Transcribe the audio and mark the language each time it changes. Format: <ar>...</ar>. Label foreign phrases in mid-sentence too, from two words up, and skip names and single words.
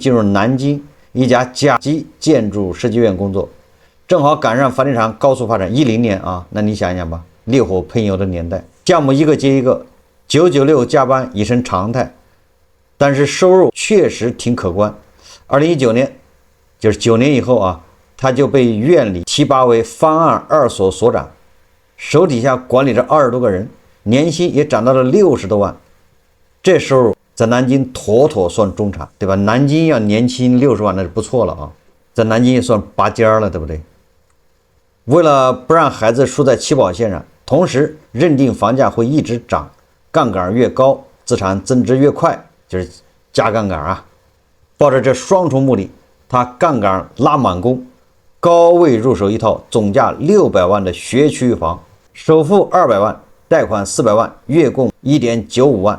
<zh>進入南京一家甲級建築設計院工作，正好趕上房地產高速發展。10年啊，那你想想吧，烈火噴油的年代，項目一個接一個，996加班已成常態，但是收入確實挺可觀。2019年，就是9年以後啊，他就被院裡提拔為方案2所所長，手底下管理着20多個人，年薪也漲到了60多萬，這收入在南京妥妥算中產，對吧？南京要年薪60萬那是不錯了啊，在南京也算拔尖了，对不对？為了不讓孩子輸在起跑線上，同時認定房價會一直漲，槓桿越高，資產增值越快，就是加槓桿啊。抱着這雙重目的，他槓桿拉滿弓，高位入手一套總價600萬的學區房，首付200萬，貸款400萬，月供1.95萬。</zh>